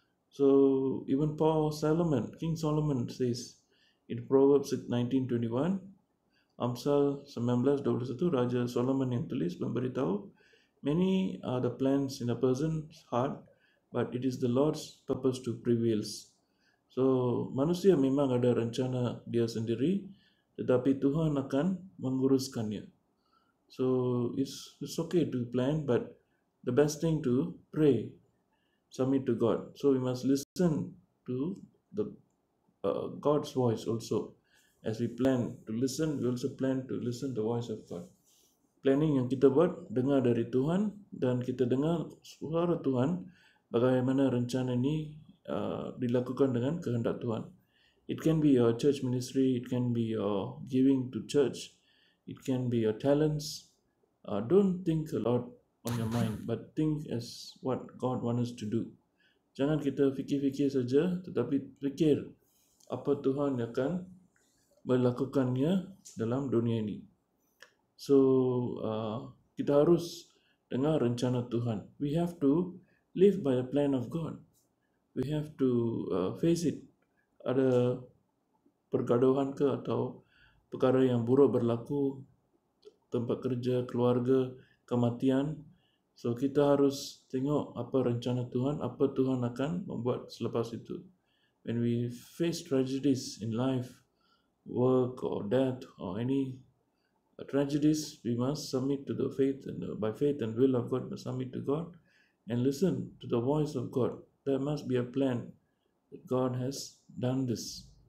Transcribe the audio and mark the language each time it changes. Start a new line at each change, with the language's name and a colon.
English: So even King Solomon says in Proverbs 19:21, Amsal 19:21,
Malay: Raja Solomon yang tulis memberitahu,
English: many are the plans in a person's heart, but it is the Lord's purpose to prevails.
Malay: So manusia memang ada rencana dia sendiri, tetapi Tuhan akan menguruskannya.
English: So it's okay to plan, but the best thing to pray, submit to God. So we must listen to the God's voice also. As we plan to listen, we also plan to listen the voice of God.
Malay: Planning yang kita buat, dengar dari Tuhan, dan kita dengar suara Tuhan, bagaimana rencana ini dilakukan dengan kehendak Tuhan.
English: It can be your church ministry, it can be your giving to church, it can be your talents. Don't think a lot on your mind, but think as what God wants us to do.
Malay: Jangan kita fikir-fikir saja, tetapi fikir apa Tuhan akan melakukannya dalam dunia ini. So kita harus dengar rencana Tuhan.
English: We have to live by the plan of God. We have to face it.
Malay: Ada pergaduhan ke atau perkara yang buruk berlaku, tempat kerja, keluarga, kematian. So kita harus tengok apa rencana Tuhan, apa Tuhan akan membuat selepas itu.
English: When we face tragedies in life, work or death or any tragedies, we must submit to the faith, and by faith and will of God, must submit to God and listen to the voice of God. There must be a plan that God has done this.